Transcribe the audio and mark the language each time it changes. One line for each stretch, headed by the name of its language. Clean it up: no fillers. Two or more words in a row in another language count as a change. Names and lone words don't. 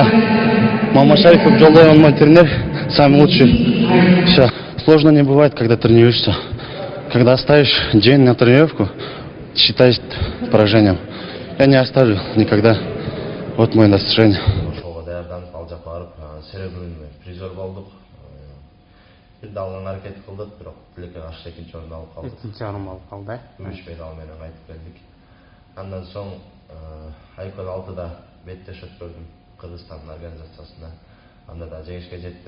Russian: Мама Шарифов Джолой, он мой тренер, самый лучший. Все. Сложно не бывает, когда тренируешься. Когда оставишь день на тренировку, считай поражением. Я не оставлю никогда. Вот мое достижение. Серебряный призер болдук.
Kyrgyz: Бир далган аракет кылдык, бирок тилекке каршы экинчи орунду алып калдык. Экинчи орун алып калды. Күмүш медаль менен кайтып келдик. Андан соң Айкөл 6-да беттеш өткөрдүм Кыргызстандын организациясында. Анда да жеңишке жеттим.